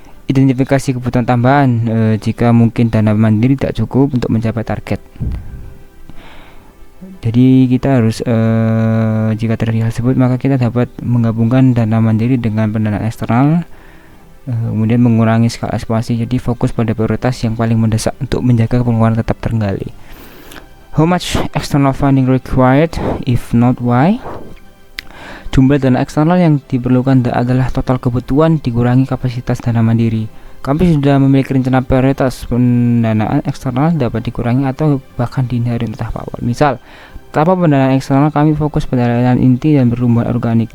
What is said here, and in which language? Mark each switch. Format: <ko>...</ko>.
<id>Identifikasi kebutuhan tambahan, jika mungkin dana mandiri tak cukup untuk mencapai target. Jadi kita harus jika terjadi hal tersebut, maka kita dapat menggabungkan dana mandiri dengan pendanaan eksternal, kemudian mengurangi skala ekspansi. Jadi fokus pada prioritas yang paling mendesak untuk menjaga pengeluaran tetap terkendali.</id> <en>How much external funding required? If not, why?</en> <id>Jumlah dana eksternal yang diperlukan adalah total kebutuhan dikurangi kapasitas dana mandiri. Kami sudah memiliki rencana prioritas pendanaan eksternal dapat dikurangi atau bahkan dihindari untuk tahap awal. Misal, tanpa pendanaan eksternal kami fokus pada layanan inti dan pertumbuhan organik.</id>